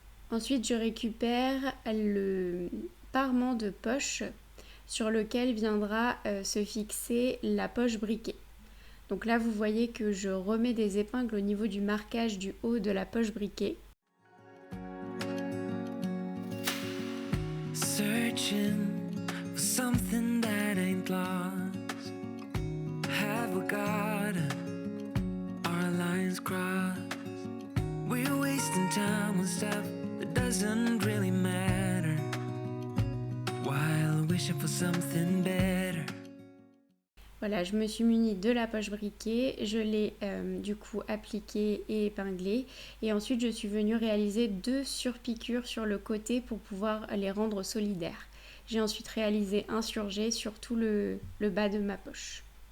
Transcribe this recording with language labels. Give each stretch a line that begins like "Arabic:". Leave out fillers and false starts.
French: Ensuite, je récupère le parement de poche sur lequel viendra se fixer la poche briquée. Donc là, vous voyez que je remets des épingles au niveau du marquage du haut de la poche briquée.
English: Searching for something that ain't lost. Have we got our lines crossed? We're wasting time on stuff that doesn't really matter. While wishing for something better.
French: Voilà, je me suis munie de la poche briquée, je l'ai du coup appliquée et épinglée et ensuite je suis venue réaliser 2 surpiqûres sur le côté pour pouvoir les rendre solidaires. J'ai ensuite réalisé un surjet sur tout le bas de ma poche.